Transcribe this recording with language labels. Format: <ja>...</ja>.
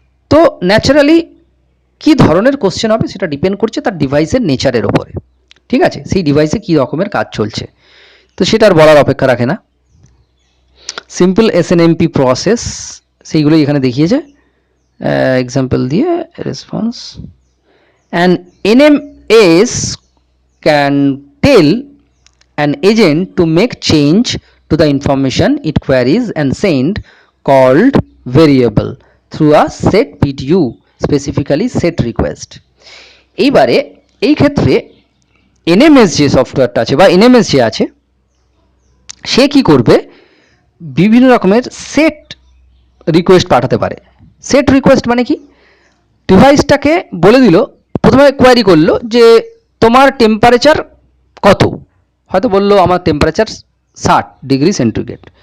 <bn>তো ন্যাচারালি কী ধরনের কোশ্চেন হবে সেটা ডিপেন্ড করছে তার ডিভাইসের নেচারের ওপরে, ঠিক আছে, সেই ডিভাইসে কী রকমের কাজ চলছে, তো সেটা আর বলার অপেক্ষা রাখে না। সিম্পল SNMP প্রসেস সেইগুলোই এখানে দেখিয়েছে এক্সাম্পল দিয়ে।</bn> <en>Response, an NMS can tell an agent to make change to the information it queries and send called variable through a set PDU, specifically set request.</en> <bn>এইবারে এই ক্ষেত্রে NMS যে সফটওয়্যারটা আছে বা NMS যে আছে, সে কি করবে, বিভিন্ন রকমের সেট রিকোয়েস্ট পাঠাতে পারে। সেট রিকোয়েস্ট মানে কি, ডিভাইসটাকে বলে দিল, প্রথমে কোয়ারি করলো যে তোমার টেম্পারেচার কত, হয়তো বললো আমার টেম্পারেচার 60 ডিগ্রি সেন্টিগ্রেড।</bn>